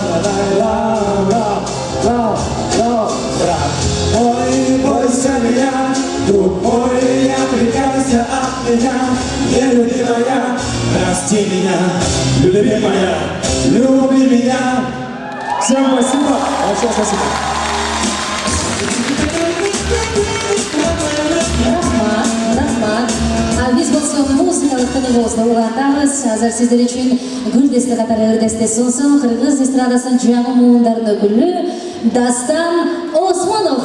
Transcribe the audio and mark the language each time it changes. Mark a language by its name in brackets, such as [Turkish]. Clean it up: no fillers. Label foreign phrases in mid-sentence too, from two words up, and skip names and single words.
[Russian] Брат мой, не бойся меня, друг мой, не отрекайся от меня. Нелюбимая, прости меня, любимая, люби меня. Всем спасибо, большое спасибо. [Kyrgyz] Рахмат. Биз болсо музыкалык күнүбүздү улантабыз. Азыр сиздер үчүн Гүлдесте катары Өрдесте сунсун кыргыз эстрадасынын жаңы муундарынын өкүлү Дастан Осмонов.